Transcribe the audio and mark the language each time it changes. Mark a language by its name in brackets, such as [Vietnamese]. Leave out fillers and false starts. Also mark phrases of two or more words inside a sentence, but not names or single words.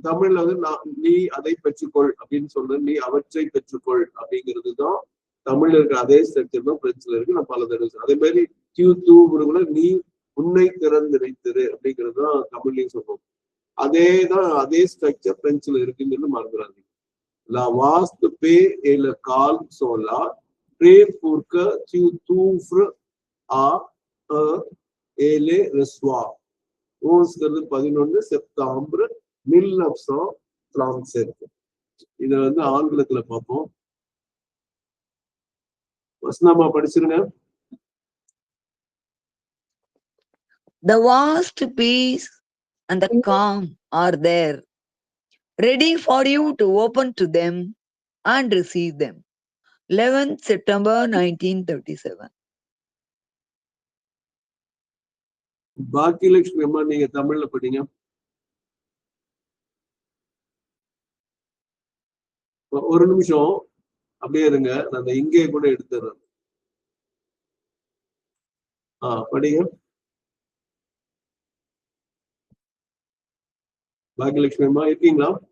[Tamil] தமிழ்ல வந்து நீ அதை பெற்றுக்கொள் அப்படின்னு சொல்ற, நீ அவற்றை பெற்றுக்கொள் அப்படிங்கிறது தான் தமிழ்ல இருக்க அதே ஸ்ட்ரக்சர் தான் பிரெஞ்சுல இருக்கு. நான் பல தடவை அதே மாதிரி கூட நீ உன்னை திறந்திரைத்திரு அப்படிங்கிறது தான் தமிழ்லையும் சொல்றோம். அதே ஸ்ட்ரக்சர் பிரெஞ்சுல இருக்குங்கிறது மறந்துடாதீங்க. [French] La vaste paix et le calme sont là. Prie pour que tu t'ouvres à eux et les reçois. [Tamil] 11 செப்டம்பர் 1937. இத வந்து ஆங்கிலத்துல பார்ப்போம். வசனமா படிச்சிருங்க. [English] The vast peace and the calm are there, ready for you to open to them and receive them. 11th September 1937. [Tamil] பாக்கியலட்சுமி அம்மா, நீங்க தமிழ்ல படிங்க. ஒரு நிமிஷம் அப்படியே இருங்க, நான் இங்கே கூட எடுத்துறேன். படிங்க பாக்கியலட்சுமி அம்மா, இருக்கீங்களா?